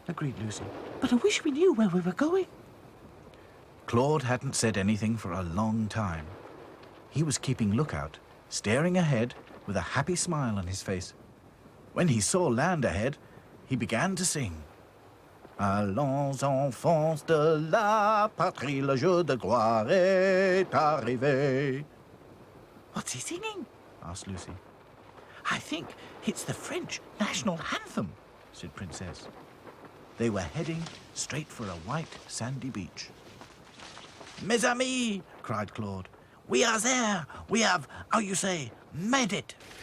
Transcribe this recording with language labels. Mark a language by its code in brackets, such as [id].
[en] Agreed Lucy. but I wish we knew where we were going. Claude hadn't said anything for a long time. He was keeping lookout, staring ahead with a happy smile on his face. When he saw land ahead, he began to sing. [fr] Allons, enfants de la patrie, le jour de gloire est arrivé. [en] What's he singing? Asked Lucy. I think it's the French national anthem, said Princess. They were heading straight for a white, sandy beach. [fr] Mes amis, [en] cried Claude. We are there. We have, how you say, made it.